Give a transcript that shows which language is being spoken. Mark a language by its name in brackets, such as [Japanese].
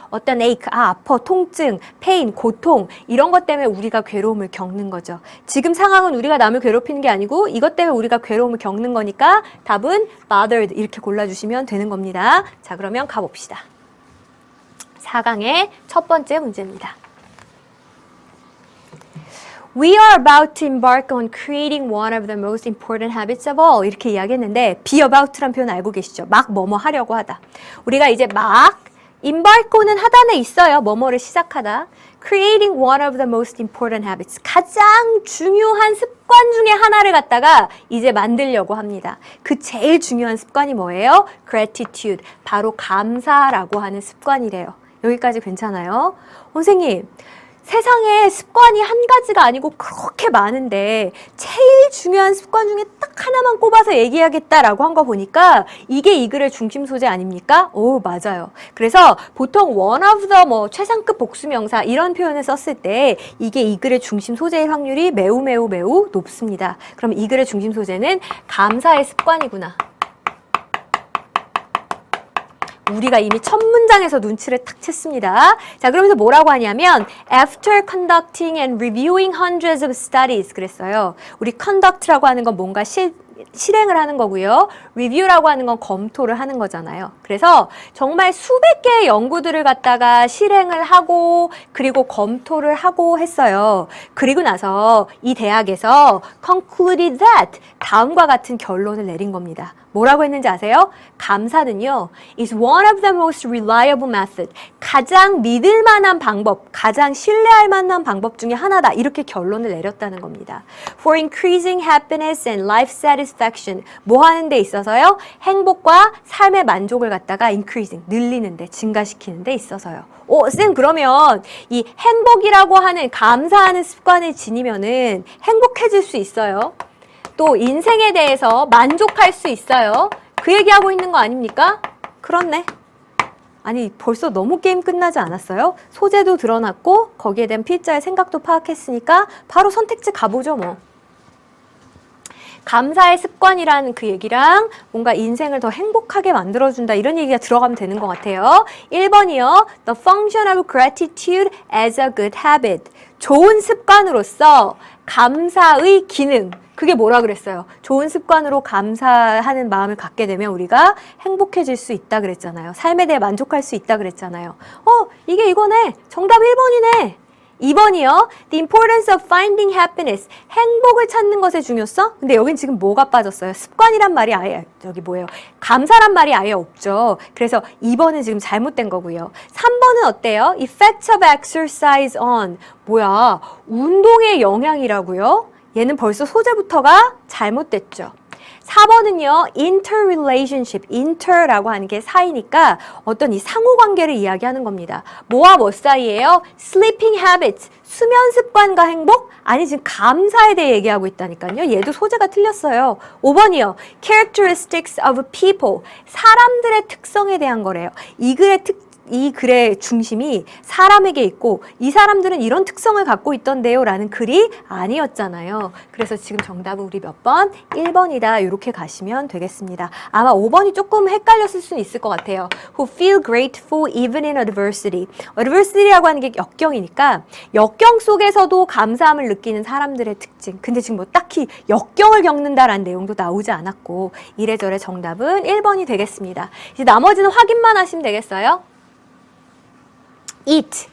[Korean] 어떤 ache, 아파, 통증, pain, 고통 이런 것 때문에 우리가 괴로움을 겪는 거죠. 지금 상황은 우리가 남을 괴롭히는 게 아니고 이것 때문에 우리가 괴로움을 겪는 거니까 답은 bothered 이렇게 골라주시면 되는 겁니다. 자, 그러면 가봅시다. 4강의 첫 번째 문제입니다. [English] We are about to embark on creating one of the most important habits of all. [Korean] 이렇게 이야기했는데 [English] be about [Korean] 란 표현 알고 계시죠? 막 뭐뭐 하려고 하다. 우리가 이제 막 embark는 하단에 있어요. 뭐뭐를 시작하다. [English] Creating one of the most important habits. [Korean] 가장 중요한 습관 중에 하나를 갖다가 이제 만들려고 합니다. 그 제일 중요한 습관이 뭐예요? [English] Gratitude. [Korean] 바로 감사라고 하는 습관이래요. 여기까지 괜찮아요? 선생님. 세상에 습관이 한 가지가 아니고 그렇게 많은데 제일 중요한 습관 중에 딱 하나만 꼽아서 얘기하겠다라고 한 거 보니까 이게 이 글의 중심 소재 아닙니까? 오, 맞아요. 그래서 보통 [English] one of the [Korean] 뭐 최상급 복수명사 이런 표현을 썼을 때 이게 이 글의 중심 소재일 확률이 매우 높습니다. 그럼 이 글의 중심 소재는 감사의 습관이구나. 우리가 이미 첫 문장에서 눈치를 탁 챘습니다. 자, 그러면서 뭐라고 하냐면 [English] after conducting and reviewing hundreds of studies [Korean] 그랬어요. 우리 conduct라고 하는 건 뭔가 실행을 하는 거고요. review라고 하는 건 검토를 하는 거잖아요. 그래서 정말 수백 개의 연구들을 갖다가 실행을 하고 그리고 검토를 하고 했어요. 그리고 나서 이 대학에서 [English] concluded that [Korean] 다음과 같은 결론을 내린 겁니다. 뭐라고 했는지 아세요? 감사는요, [English] is one of the most reliable method. [Korean] 가장 믿을 만한 방법, 가장 신뢰할 만한 방법 중에 하나다. 이렇게 결론을 내렸다는 겁니다. [English] For increasing happiness and life satisfaction. [Korean] 뭐 하는 데 있어서요? 행복과 삶의 만족을 갖다가 increasing, 늘리는 데, 증가시키는 데 있어서요. 쌤, 그러면 이 행복이라고 하는 감사하는 습관을 지니면은 행복해질 수 있어요. 또 인생에 대해서 만족할 수 있어요. 그 얘기하고 있는 거 아닙니까? 그렇네. 아니, 벌써 너무 게임 끝나지 않았어요? 소재도 드러났고 거기에 대한 필자의 생각도 파악했으니까 바로 선택지 가보죠 뭐. 감사의 습관이라는 그 얘기랑 뭔가 인생을 더 행복하게 만들어준다 이런 얘기가 들어가면 되는 것 같아요. 1번이요. [English] The function of gratitude as a good habit. [Korean] 좋은 습관으로서 감사의 기능. 그게 뭐라 그랬어요? 좋은 습관으로 감사하는 마음을 갖게 되면 우리가 행복해질 수 있다 그랬잖아요. 삶에 대해 만족할 수 있다 그랬잖아요. 이게 이거네. 정답 1번이네. 2번이요. [English] The importance of finding happiness. [Korean] 행복을 찾는 것의 중요성? 근데 여긴 지금 뭐가 빠졌어요? 습관이란 말이 아예, 저기 뭐예요? 감사란 말이 아예 없죠. 그래서 2번은 지금 잘못된 거고요. 3번은 어때요? [English] Effect of exercise on. [Korean] 뭐야? 운동의 영향이라고요? 얘는 벌써 소재부터가 잘못됐죠. 4번은요, interrelationship, inter라고 하는 게 사이니까 어떤 이 상호관계를 이야기하는 겁니다. 뭐와 뭐 사이예요? [English] sleeping habits, [Korean] 수면 습관과 행복? 아니, 지금 감사에 대해 얘기하고 있다니까요. 얘도 소재가 틀렸어요. 5번이요, [English] characteristics of people, [Korean] 사람들의 특성에 대한 거래요. 이 글의 중심이 사람에게 있고 이 사람들은 이런 특성을 갖고 있던데요 라는 글이 아니었잖아요. 그래서 지금 정답은 우리 몇 번? 1번이다. 이렇게 가시면 되겠습니다. 아마 5번이 조금 헷갈렸을 수는 있을 것 같아요. [English] Who feel grateful even in adversity. [Korean] adversity라고 하는 게 역경이니까 역경 속에서도 감사함을 느끼는 사람들의 특징. 근데 지금 뭐 딱히 역경을 겪는다라는 내용도 나오지 않았고 이래저래 정답은 1번이 되겠습니다. 이제 나머지는 확인만 하시면 되겠어요. [English] eat.